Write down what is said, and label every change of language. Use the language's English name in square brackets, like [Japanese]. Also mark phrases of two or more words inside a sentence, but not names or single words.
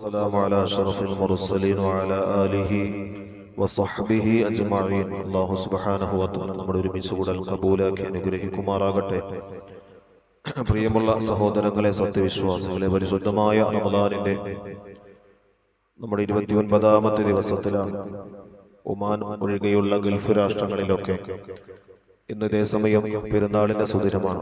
[Arabic] والسلام على أشرف المرسلين وعلى آله وصحبه أجمعين. الله سبحانه وتعالى [Malayalam] നമ്മുടെ ഒരുമിച്ച് കൂടൽ കബൂലാക്കി അനുഗ്രഹിക്കുമാറാകട്ടെ. പ്രിയമുള്ള സഹോദരങ്ങളെ, സത്യവിശ്വാസികളെ, പരിശുദ്ധമായ റമദാനിന്റെ നമ്മുടെ 29ാമത്തെ ദിവസത്തിലാണ്. ഒമാൻ ഒഴികെയുള്ള ഗൾഫ് രാഷ്ട്രങ്ങളിലൊക്കെ ഇന്ന് ഇതേ സമയം പെരുന്നാളിന്റെ സുദിനമാണ്.